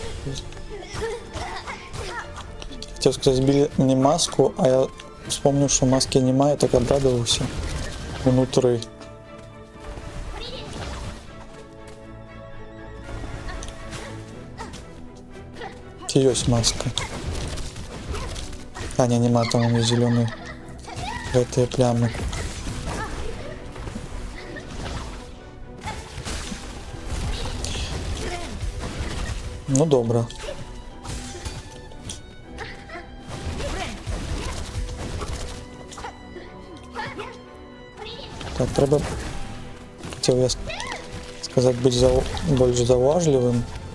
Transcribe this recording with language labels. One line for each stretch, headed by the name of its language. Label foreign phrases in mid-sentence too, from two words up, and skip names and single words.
Russian: Хотел сказать, сбили мне маску, а я вспомнил, что маски немає, так обрадовался. Внутри. Есть маска. А, не, нема, там у меня зеленые эти плямы.
Ukrainian: Ну, добре. Так, треба, хотів я сказати, бути більш зауважливим.